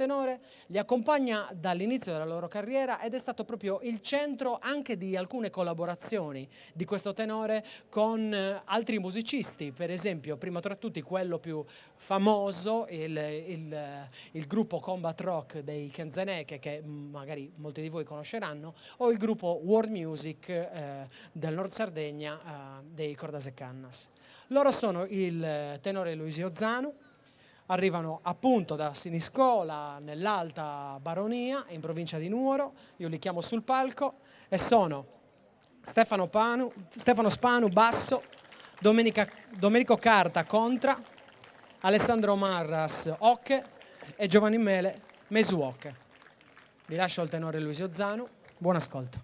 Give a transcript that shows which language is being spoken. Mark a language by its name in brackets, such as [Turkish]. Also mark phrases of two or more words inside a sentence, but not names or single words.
[Italian] tenore, li accompagna dall'inizio della loro carriera ed è stato proprio il centro anche di alcune collaborazioni di questo tenore con altri musicisti, per esempio, prima tra tutti quello più famoso, il gruppo Combat Rock dei Kenzeneke, che magari molti di voi conosceranno, o il gruppo World Music del Nord Sardegna, dei Cordasecannas. Loro sono il tenore Luisio Zanu, arrivano appunto da Siniscola, nell'Alta Baronia, in provincia di Nuoro. Io li chiamo sul palco e sono Stefano Spanu, basso, Domenico Carta, contra, Alessandro Marras, ocche e Giovanni Mele, mesuocche. Vi lascio al tenore Luisio Zanu, buon ascolto.